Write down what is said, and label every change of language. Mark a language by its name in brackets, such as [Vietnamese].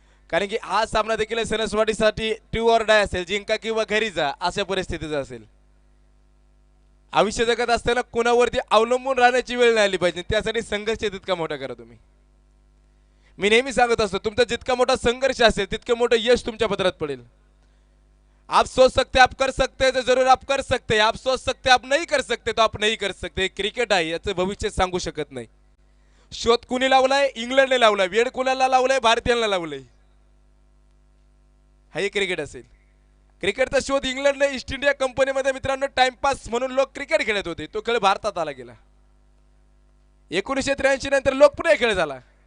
[Marathi] कारण की हा सामना देखील सणसवाडीसाठी [English] true or die [Marathi] असेल. जिंका किंवा घरी जा अशा परिस्थितीचा असेल. आयुष्य जगत असताना कुणावरती अवलंबून राहण्याची वेळ नाही आली पाहिजे. त्यासाठी संघर्ष तितका मोठा करा तुम्ही. मी नेहमी सांगत असतो तुमचा जितका मोठा संघर्ष असेल तितकं मोठं यश तुमच्या पदरात पडेल. [Hindi] आप सोच सकते आप कर सकते तो जरूर आप कर सकते. आप सोच सकते आप नहीं कर सकते तो आप नहीं कर सकते. [Marathi] क्रिकेट आहे याचं भविष्य सांगू शकत नाही. शोध कुणी लावलाय? इंग्लंडने लावलाय. वेळ कुणाला लावलाय? भारतीयांना लावलंय. हा एक क्रिकेट असेल. क्रिकेटचा शोध इंग्लंडने ईस्ट इंडिया कंपनीमध्ये मित्रांनो टाइमपास म्हणून लोक क्रिकेट खेळत होते. तो खेळ भारतात आला गेला. 1983 नंतर लोकप्रिय खेळ झाला.